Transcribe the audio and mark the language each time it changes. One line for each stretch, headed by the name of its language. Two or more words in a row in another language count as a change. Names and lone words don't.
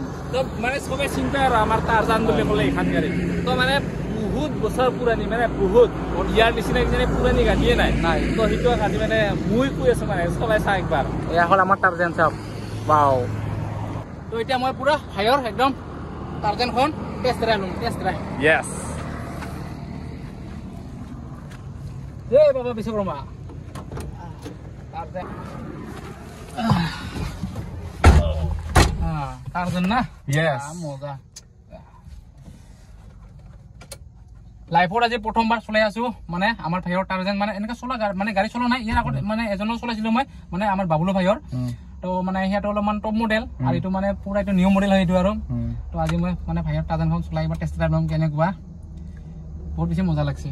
Assamese: তো মানে চবে চিন্তা আৰু আমাৰ টাৰজান বুলি ক'লে এইখন গাড়ী তো মানে বহুত বছৰ পুৰণি মানে বহুত ইয়াৰ নিচিনা কিজানি পুৰণি গাড়ীয়ে নাই তো সেইটো আজি মানে মই কৈ আছোঁ মানে চলাই চা একবাৰ এয়া হ'ল আমাৰ টাৰজান চাওক বাও তো এতিয়া মই পুৰা ভাইৰ একদম টাৰজানখন
English: test drive
Assamese: ল'ম য়েছ
English: Hey, Baba Biswakarma. Tarzan na? Yes. Moza.
Assamese: লাইফত আজি প্ৰথমবাৰ চলাই আছো মানে আমাৰ ভাইৰ টাৰজান মানে এনেকা চলা মানে গাড়ী চলা নাই ইয়াৰ আগত মানে এজনৰ চলাইছিলো মই মানে আমাৰ বাবুলো ভাইৰ তো মানে সিহঁতৰ অলপমান
English: top model
Assamese: আৰু এইটো মানে পুৰা এইটো
English: new model
Assamese: হয় এইটো আৰু তো আজি মই মানে ভাইৰ টাৰজানখন চলাই এবাৰ
English: test drive
Assamese: ল'ম কেনেকুৱা বহুত বেছি মজা লাগছে